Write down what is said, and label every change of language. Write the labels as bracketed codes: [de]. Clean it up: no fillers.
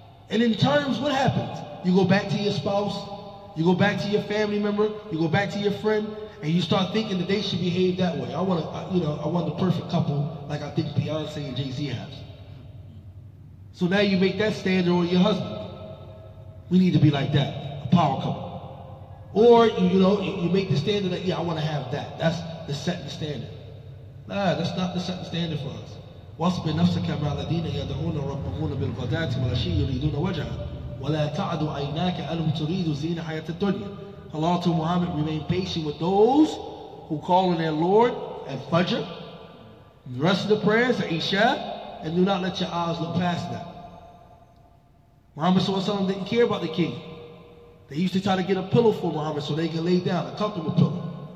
[en] And in terms, what happens? You go back to your spouse, you go back to your family member, you go back to your friend, and you start thinking that they should behave that way. I want the perfect couple like I think Beyonce and Jay-Z has. So now you make that standard on your husband. We need to be like that, a power couple. Or you make the standard that I want to have that. That's the setting standard. Nah, that's not the setting standard for us. [ar] واصبر نفسك مع الذين يدعون ربهم بالغداة والعشي يريدون وجهه ولا تعد عيناك عنهم تريد زينة حياة الدنيا. [en] Allah to Muhammad, remain patient with those who call on their Lord at Fajr, the rest of the prayers at Isha, and do not let your eyes look past that. Muhammad ﷺ didn't care about the king. They used to try to get a pillow for Muhammad so they can lay down, a comfortable pillow.